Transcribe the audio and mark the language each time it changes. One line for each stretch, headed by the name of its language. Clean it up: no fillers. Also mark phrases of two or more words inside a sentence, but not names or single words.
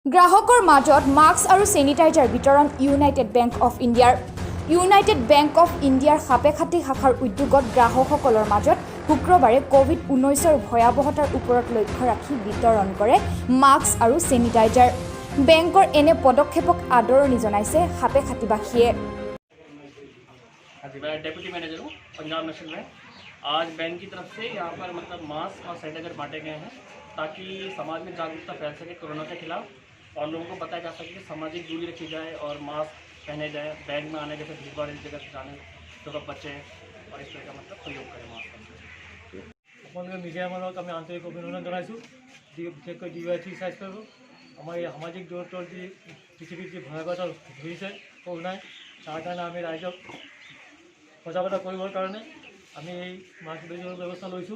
Assamese: গ্ৰাহকৰ মাজত মাস্ক আৰু চেনিটাইজাৰ বিতৰণ ইউনাইটেড বেংক অফ ইণ্ডিয়াৰ সাপেখাতি শাখাৰ উদ্যোগত গ্ৰাহকসকলৰ মাজত শুক্ৰবাৰে কোভিড-19ৰ ভয়াৱহতাৰ ওপৰত লক্ষ্য ৰাখি বিতৰণ কৰে মাস্ক আৰু চেনিটাইজাৰ। বেংকৰ এনে পদক্ষেপক আদৰণি জনাইছে সাপেখাতিবাসীয়ে।
English: deputy manager
Hindi: हूँ पंजाब नेशनल बैंक। आज बैंक की तरफ से यहाँ पर मास्क और सैनिटाइजर बांटे गए हैं ताकि समाज में जागरूकता फैल सके कोरोना के खिलाफ और लोगों को बताया जा सके कि सामाजिक दूरी रखी जाए और मास्क पहने जाए। बैंक में आने जैसे भीड़ भाड़ इस जगह से जाने तो बच्चे और इस तरह का प्रयोग करें मास्क।
Assamese: আপোনালোকে মিডিয়াৰ মাজত আমি আন্তৰিক অভিনন্দন জনাইছোঁ। বিশেষকৈ DYT স্বাস্থ্য আমাৰ এই সামাজিক দূৰত্বৰ যি পৃথিৱীত যি ভয়াৱহতা ধৰিছে কৰোনাই, তাৰ কাৰণে আমি ৰাইজক সজাগতা কৰিবৰ কাৰণে আমি এই মাস্ক বিতৰণৰ ব্যৱস্থা লৈছোঁ।